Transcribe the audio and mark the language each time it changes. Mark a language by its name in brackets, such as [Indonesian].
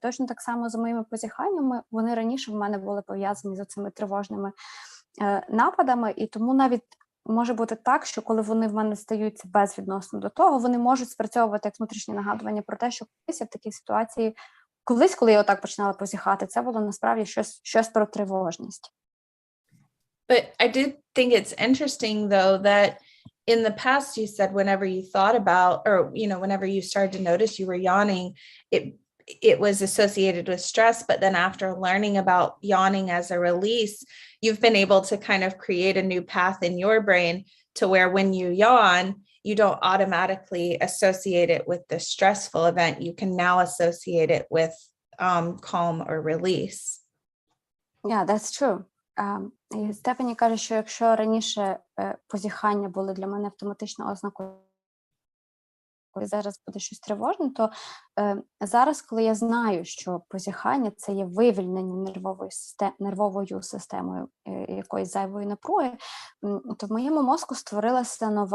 [Ukrainian] Точно так само з моїми позіханнями, вони раніше в мене були пов'язані з цими тривожними нападами, і тому навіть може бути так, що коли вони в мене стаються безвідносно до того, вони можуть спрацьовувати як внутрішнє нагадування про те, що колись я в такій ситуації, коли я отак починала позіхати, це було насправді щось про тривожність. [English] But I did think it's interesting though that in the past you said whenever you thought about, or you know, whenever you started to notice you were yawning, it was associated with stress, but then after learning about yawning as a release, you've been able to kind of create a new path in your brain to where when you yawn, you don't automatically associate it with the stressful event. You can now associate it with calm or release. Yeah, that's true. [Ukrainian] І Стефані каже, що якщо раніше позіхання були для мене автоматично ознакою, коли зараз буде щось тривожне, то зараз, коли я знаю, що позіхання – це є вивільнення нервовою системою якоїсь зайвої напруги, то в моєму мозку створилася